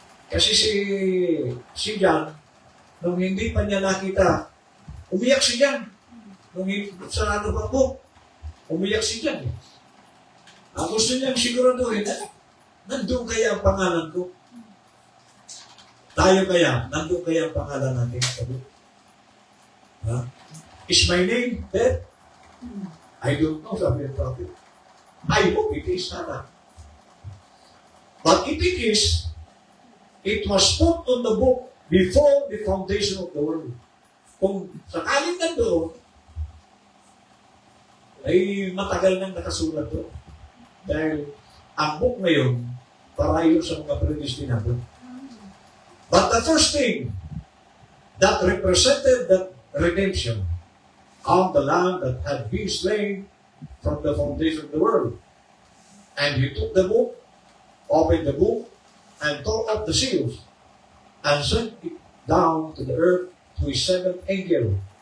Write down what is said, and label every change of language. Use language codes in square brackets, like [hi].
[tl] Kasi si John, nung hindi pa niya nakita, umiyak si John. Nung sa ano ba book, umiyak si John. Ang gusto niyang siguraduhin, nandun kaya ang pangalan ko? Tayo kaya, nandun kaya ang pangalan natin sa book? [en] Ha? Is my name there? I don't know, [tl] sabi ng prophet. [en] I hope it is sana. But if it is, it was put on the book before the foundation of the world. [tl] Kung sakaling nandoon, ay matagal nang nakasulat doon. Dahil ang book na yun, para yun sa mga predestinado. [en] But the first thing that represented that redemption of the Lamb that had been slain from the foundation of the world. And he took the book, opened the book, and tore up the seals, and sent it down to the earth to his seventh angel.